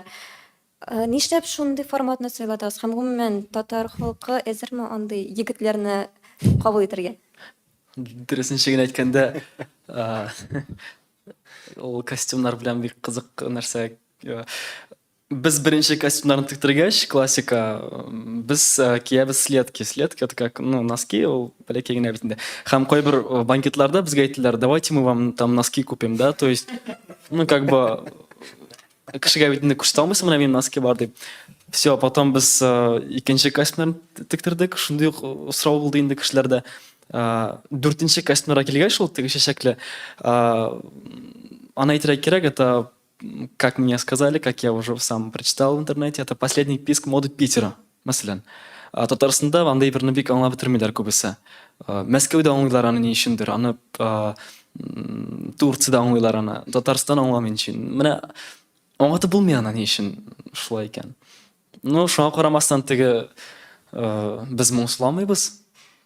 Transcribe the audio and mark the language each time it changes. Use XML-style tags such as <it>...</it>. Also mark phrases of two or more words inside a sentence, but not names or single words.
<tt>Нишләп шундый форматны сайладыгыз? Һәм гомумән татар халкы әзерме андый егетләрне кабул итәргә? Дөресен әйткәндә, ул костюмнар белән бик кызык нәрсә. Без беренче костюмнарны тиктергәч, классика, без киябез следки.</tt> <ru>Следки это как, ну, носки,</ru> <tt>ул бәләкәй генә бит инде. Һәм кайбер банкетларда безгә әйттеләр,</tt> <ru>давайте мы вам там носки купим, да, то есть, ну, как бы</ru> <tt>кешегә бит инде күрсәтә алмыйсың, менә минем носки бар дип.</tt> <ru>Все, потом</ru> <tt>без икенче костюмнарны тиктердек, шундый сорау булды инде кешеләрдә. Дүртенче костюмнарга килгәч, ул теге чәчәкле, аны әйтергә кирәк,</tt> <ru>это, как мне сказали, как я уже сам прочитал в интернете, это последний писк моды Питера,</ru> <tt>мәсәлән. Татарстанда андай берне бик аңлап бетермиләр күбесе. Мәскәүдә аңлыйлар аны ни өчендер, аны Турциядә аңлыйлар аны, Татарстан аңламый өчен. Менә аңлатып булмый аны ни өчен шулай икән. Ну, шуңа карамастан теге без моңсуламыйбыз.</tt>